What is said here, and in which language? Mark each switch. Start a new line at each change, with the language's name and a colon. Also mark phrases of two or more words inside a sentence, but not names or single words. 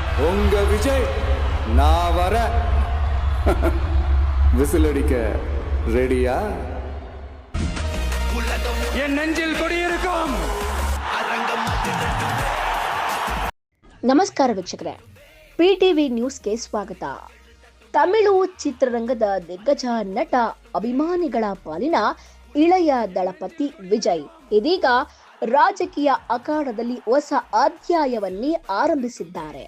Tamil: உங்க விஜய் நான் வர விசிலடிக்க ரெடியா? என் நெஞ்சில் குடியிருக்கும்.
Kannada: ನಮಸ್ಕಾರ ವೀಕ್ಷಕರೇ, PTV ನ್ಯೂಸ್ಗೆ ಸ್ವಾಗತ. ತಮಿಳು ಚಿತ್ರರಂಗದ ದಿಗ್ಗಜ ನಟ ಅಭಿಮಾನಿಗಳ ಪಾಲಿನ ಇಳೆಯ ದಳಪತಿ ವಿಜಯ್ ಇದೀಗ ರಾಜಕೀಯ ಅಖಾಡದಲ್ಲಿ ಹೊಸ ಅಧ್ಯಾಯವನ್ನೇ ಆರಂಭಿಸಿದ್ದಾರೆ.